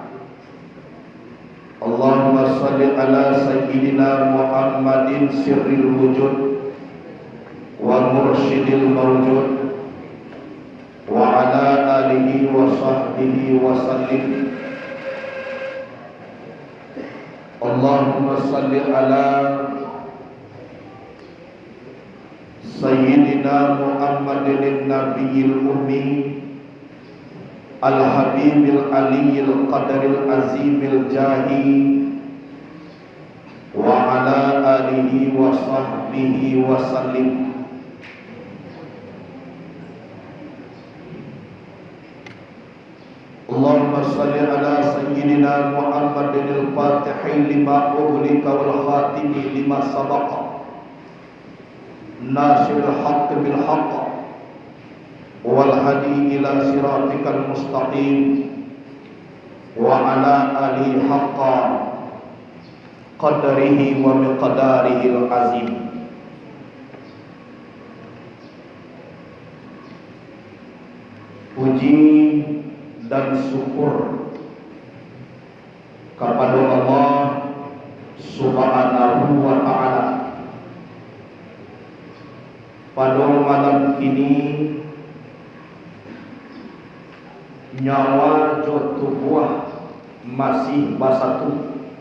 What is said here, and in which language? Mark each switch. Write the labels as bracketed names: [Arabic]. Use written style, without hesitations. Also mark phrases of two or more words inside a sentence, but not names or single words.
[Arabic] اللهم صل على سيدنا محمد سر الوجود ومرشد الموجود وعلى آله وصحبه وسلم. اللهم صل على سيدنا محمد النبي الأمي الحبيب العالي القدر العظيم الجاه وعلى آله وصحبه وسلم. اللهم صل على سيدنا محمد الفاتح لما أغلق والخاتم لما سبق ناصر الحق بالحق والهادي إلى صراطك المستقيم وعلى آله حق قدره ومقداره العظيم. [Indonesian] Puji dan syukur kepada Allah [Arabic] سبحانه وتعالى. [Minangkabau] Pada malam kini nyawa jo tubuh masih basatu